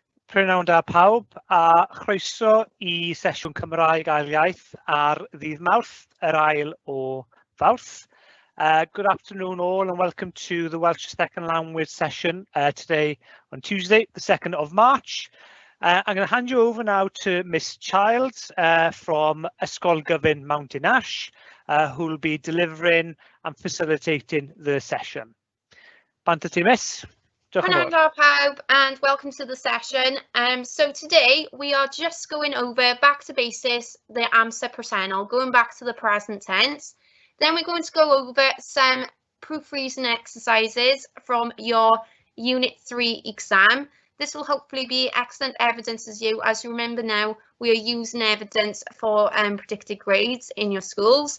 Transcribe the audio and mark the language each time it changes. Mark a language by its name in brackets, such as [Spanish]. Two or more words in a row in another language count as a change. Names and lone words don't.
[Welsh] Prynawn da pawb, a chroeso i sesiwn Cymraeg ail iaith ar ddydd Mawrth, yr ail o Fawrth. [English] Good afternoon all and welcome to the Welsh Second Language session today on Tuesday, the 2nd of March. I'm going to hand you over now to Miss Childs from e-sgol Gyfun Mountain Ash, who will be delivering and facilitating the session. [Welsh] Bant ti, Miss. [English] Hello pawb and welcome to the session. So today we are just going over back to basics, the [Welsh] amser presennol, [English] going back to the present tense. Then we're going to go over some proofreading exercises from your Unit 3 exam. This will hopefully be excellent evidence as you remember now, we are using evidence for predicted grades in your schools.